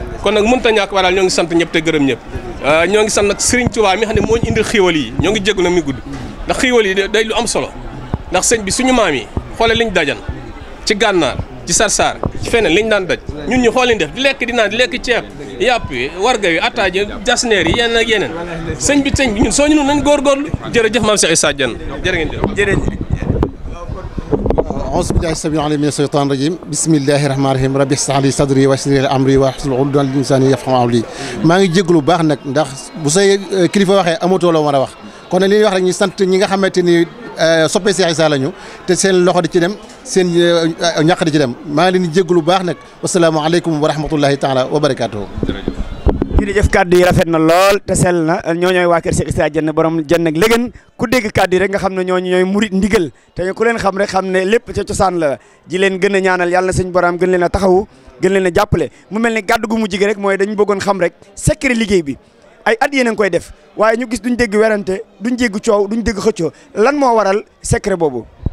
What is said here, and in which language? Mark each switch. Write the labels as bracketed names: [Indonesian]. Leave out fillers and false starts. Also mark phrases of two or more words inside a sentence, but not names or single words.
[Wolof] kon nag mënut a ñàkk waral ñoo ngi sant ñëpp te gërëm ñëpp ñoo ngi sant nag Serigne Touba mi xam ne moo ñu indil xiiwal yi ñoo ngi jéggu nag mi gudd ndax xiiwal yi day lu am solo ndax sëñ bi suñu maam yi xoole liñ dajan ci gànnaar ci sarsar ci feneen liñ daan daj ñun ñu xool liñ def di lekk di naan di lekk ceeb yàpp yi warga yi attaaje jasneer yi yeneen ak yeneen sëñ bi ñun soo ñu noonu nañ góorgóorlu jërëjëf maam Cheikh Issa Diène jërë ngeen jëf [Arabic] أعوذ بالله السميع العليم من الشيطان الرجيم بسم الله الرحمن الرحيم ربي اشرح لي صدري ويسر لي أمري واحلل عقدة من لساني يفقهوا قولي [Wolof] maa ngi jégalu baax nag ndax bu say kilifa waxee amatoo la war a wax kon nag li ñuy wax rek ñu sant ñi nga xamante ni soppe Cheikh Issa lañu te seen loxo di ci dem seen ñàq di ci dem maa ngi leen di jégalu baax nag [Arabic] والسلام عليكم ورحمة الله تعالى وبركاته. [Wolof] jërëjëf kàddu yi rafet na lool te sell na ñooñooy waa kër Cheikh Issa Diène borom Diène ak léegi ku dégg kàddu yi rek nga xam ne ñooy murit ndigal te ku leen xam rek xam ne lépp ca cosaan la ji leen gën a ñaanal yàlla na sëñ borom gën leen a taxawu gën leen a jàppale mu mel ni kàddu gu mujj gi rek mooy dañu bëggoon xam rek secret liggéey bi ay at yéen a ngi koy def waaye ñu gis duñ dégg werante duñ dégg coow duñ dégg xëccoo lan moo waral secret boobu.